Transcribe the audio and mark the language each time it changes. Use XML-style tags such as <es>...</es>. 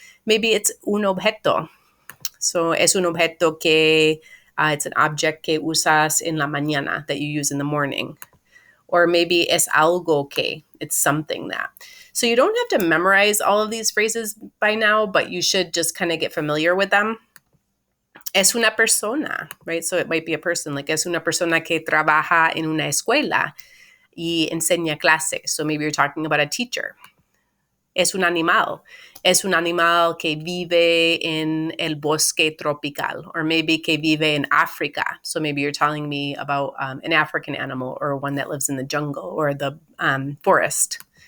<en>Maybe it's</en> <es>un objeto.</es> <en>So</en> <es>es un objeto que,</es> <en>it's an object</en> <es>que usas en la mañana,</es> <en>that you use in the morning. Or maybe</en> <es>es algo que,</es> <en>it's something that. So you don't have to memorize all of these phrases by now, but you should just kind of get familiar with them.</en> <es>Es una persona,</es> <en>right? So it might be a person, like</en> <es>es una persona que trabaja en una escuela y enseña clases.</es> <en>So maybe you're talking about a teacher.</en> <es>Es un animal. Es un animal que vive en el bosque tropical,</es> <en>or maybe</en> <es>que vive en Africa.</es> <en>So maybe you're telling me about an African animal or one that lives in the jungle or the forest.</en>